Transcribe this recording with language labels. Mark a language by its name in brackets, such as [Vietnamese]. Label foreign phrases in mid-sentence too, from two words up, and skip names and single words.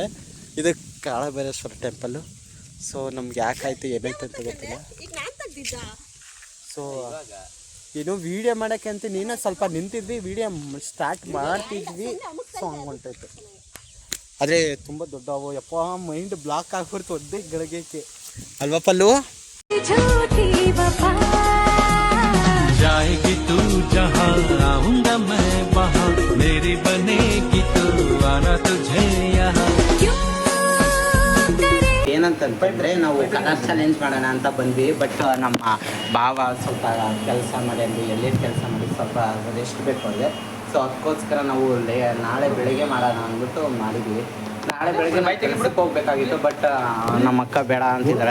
[Kannada] ಇದು ಕಾಳಭೈರೇಶ್ವರ ಟೆಂಪಲ್ಲು. ಸೊ ನಮ್ಗೆ ಯಾಕಾಯ್ತು ಏನಾಯ್ತು ಅಂತ ಗೊತ್ತಿಲ್ಲ. ಸೊ ಏನೋ ವೀಡಿಯೋ ಮಾಡೋಕ್ಕೆ ಅಂತ ನೀನು ಸ್ವಲ್ಪ ನಿಂತಿದ್ವಿ, [English] video start [Kannada] ಮಾಡ್ತಿದ್ವಿ, ಸೊ ಹಂಗೆ ಹೊಂಟೋಯ್ತು. ಆದರೆ ತುಂಬ ದೊಡ್ಡವು ಯಪ್ಪ, [English] mind block [Kannada] ಆಗ್ಬಿಡ್ತು ಒದ್ದೆ ಗಳಿಗೆಕ್ಕೆ ಅಲ್ವಾ ಪಲ್ಲು? [Hindi] जाएगी तू जहाँ आऊंगा मैं वहाँ मेरी बनेगी तू आना तुझे यहाँ. [Kannada] ಏನಂತಂತಂದರೆ ನಾವು [English] colour challenge [Kannada] ಮಾಡೋಣ ಅಂತ ಬಂದ್ವಿ. ಬಟ್ ನಮ್ಮ ಭಾವ ಸ್ವಲ್ಪ ಕೆಲಸ ಮಾಡಿ ಅಂದರೆ ಎಲ್ಲಿ ಕೆಲಸ ಮಾಡಿ ಸ್ವಲ್ಪ ರೆಸ್ಟ್ ಬೇಕು ಅವ್ರಿಗೆ. ಸೊ ಅದಕ್ಕೋಸ್ಕರ ನಾವು ನಾಳೆ ಬೆಳಗ್ಗೆ ಮಾಡೋಣ ಅಂದ್ಬಿಟ್ಟು ಮಾಡಿದ್ವಿ. ನಾಳೆ ಬೆಳಗ್ಗೆ ಕೆಲಸಕ್ಕೆ ಹೋಗ್ಬೇಕಾಗಿತ್ತು, ಬಟ್ ನಮ್ಮ ಅಕ್ಕ ಬೇಡ ಅಂತಿದ್ದಾರೆ.